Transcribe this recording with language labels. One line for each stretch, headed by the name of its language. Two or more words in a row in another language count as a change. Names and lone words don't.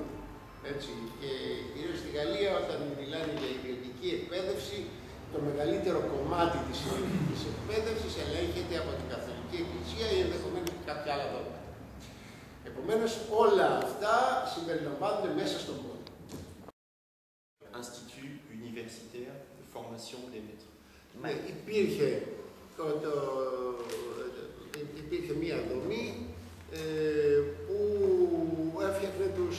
Greek: Και κυρίως στη Γαλλία, όταν μιλάνε για ιδιωτική εκπαίδευση, το μεγαλύτερο κομμάτι της ιδιωτικής εκπαίδευσης ελέγχεται από την Καθολική Εκκλησία ή ενδεχομένως και κάποια άλλα δόγματα. Επομένως, όλα αυτά συμπεριλαμβάνονται μέσα στον πόλο.
French: Institut universitaire de formation des maîtres.
Greek: Ναι, υπήρχε μία δομή που έφτιαχνε